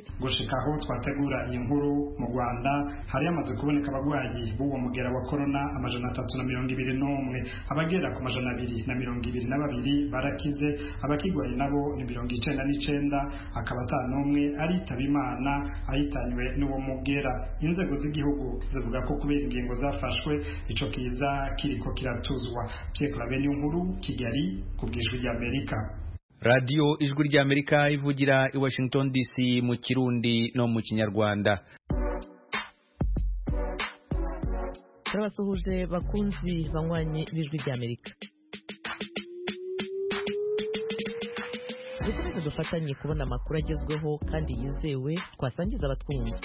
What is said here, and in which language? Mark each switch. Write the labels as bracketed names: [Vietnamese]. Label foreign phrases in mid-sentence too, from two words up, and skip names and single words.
[Rundi] Gushikaho twategura iyi nkuru mu Rwanda hari yamaze kuboneka abagwayi b'uwo mugera wa corona 321 abagera ku 222 barakize abakigwaye nabo ni 99 akaba atanumwe aritaba Imana ahitanywe n'uwo mugera. Inzego z'igihugu zivuga ko kubera ingingo zafashwe ico kiza kiriko kiratuzwa. Pierre Claver nkuru Kigali kubw'ijwi rya Amerika. [Kinyarwanda] Radio Ijwi rya Amerika ivugira i Washington DC mu Kirundi no mu Kinyarwanda. Turabasuhuje bakunzi banywanyi b'Ijwi rya Amerika. Dukomeze dufatanye kubona amakuru agezweho kandi yizewe twasangiza abatwumva.